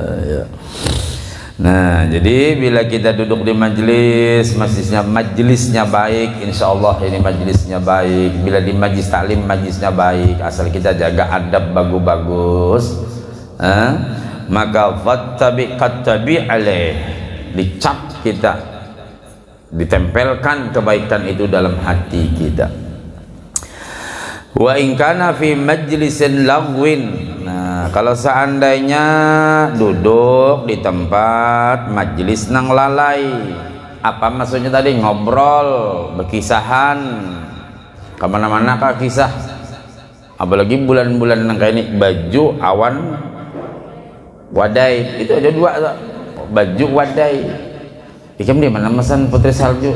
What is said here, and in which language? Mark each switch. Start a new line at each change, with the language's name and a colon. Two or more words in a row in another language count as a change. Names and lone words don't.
Indonesian: Nah jadi bila kita duduk di majelis, majelisnya baik, insya Allah ini majelisnya baik. Bila di majlis taklim majelisnya baik, asal kita jaga adab bagus, maka
Arabic: فطبع عليه,
Indonesian: dicap kita, ditempelkan kebaikan itu dalam hati kita.
Arabic: وإن كان في مجلس لغو,
Banjar: nah kalau seandainya duduk di tempat majelis nang lalai, apa maksudnya tadi? Ngobrol, berkisahan, kemana-mana kah kisah, apalagi bulan-bulan nang kayak ini, baju awan wadai itu aja 2, baju wadai Ikam di mana pesan Putri Salju?